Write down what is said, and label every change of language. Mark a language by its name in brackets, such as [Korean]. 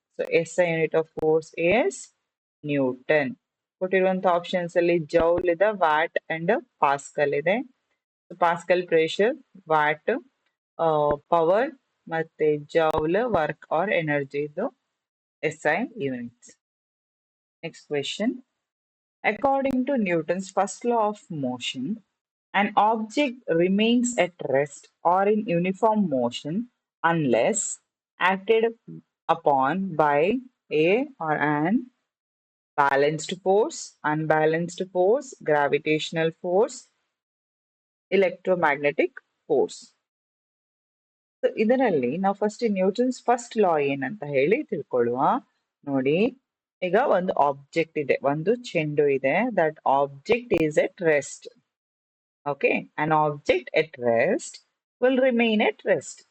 [English] So SI unit of force is Newton. [Kannada] ಕೊಟ್ಟಿರುವಂತಹ options ಅಲ್ಲಿ joule ಇದೆ, ವ್ಯಾಟ್ ಅಂಡ್ ಪಾಸ್ಕಲ್ ಇದೆ. [English] Pascal pressure, watt power, ಮತ್ತೆ joule work or energy ಇದು SI units. Next question. According to Newton's first law of motion, an object remains at rest or in uniform motion unless acted upon by a or an balanced force, unbalanced force, gravitational force, electromagnetic force. [Kannada] So ಇದರಲ್ಲಿ ನಾವು first Newton's first law ಏನಂತ ಹೇಳಿ ತಿಳ್ಕೊಳ್ಳುವ. ನೋಡಿ, ಈಗ ಒಂದು object ಇದೆ, ಒಂದು ಚೆಂಡು ಇದೆ. [English] That object is at rest. Okay, an object at rest will remain at rest.